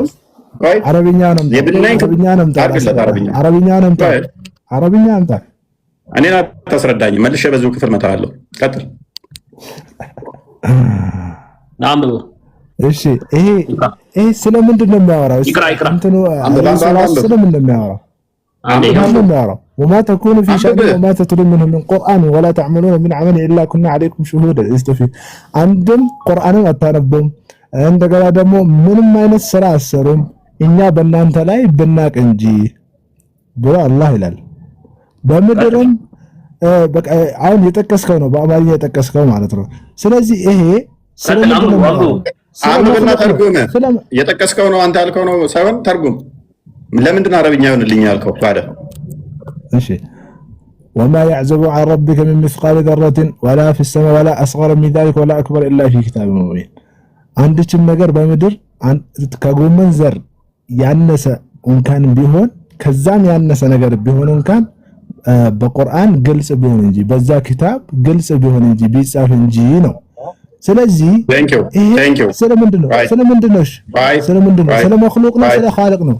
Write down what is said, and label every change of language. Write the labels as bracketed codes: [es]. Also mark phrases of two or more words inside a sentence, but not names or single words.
[am] አረብኛ ነው አረብኛ አምጣ። እኔን አታስረዳኝ። መልሼ በዚሁ ክፍል መታለሁ። ቀጥል። እሺ ይሄ ስለምንድን ነው የሚያወራው? እንትኑ ስለምንድን ነው የሚያወራው? [ar] وما تكون في شأن وما تتلو منه من قرآن ولا تعملون من عمل إلا كنا عليكم شهودا استفيد عندهم قرآن [am] አታነቡም፣ እንደገና ደግሞ ምንም አይነት ስራ አሰሩም እኛ በእናንተ ላይ ብናቅ እንጂ ብሎ አላህ ይላል። በምድርም በቃ አሁን የጠቀስከው ነው፣ በአማርኛ የጠቀስከው ማለት ነው። ስለዚህ ይሄ አንብብና ተርጉም። የጠቀስከው ነው አንተ ያልከው ነው ሳይሆን ተርጉም። ለምንድን አረብኛ ይሆንልኝ ያልከው ታዲያ? እሺ [ar] وما يعزب عن ربك من مثقال ذرة ولا في السماء ولا أصغر من ذلك ولا أكبر إلا في كتاب مبين [am] አንድችም ነገር በምድር ከጎመን ዘር ያነሰ እንኳን ቢሆን ከዛም ያነሰ ነገር ቢሆን እንኳን በቁርአን ግልጽ ቢሆን እንጂ በዛ ኪታብ ግልጽ ቢሆን እንጂ ቢጻፍ እንጂ ነው። ስለዚህ ስለምንድን ነው ስለ መክሉቅ ነው ስለ ኻልቅ ነው?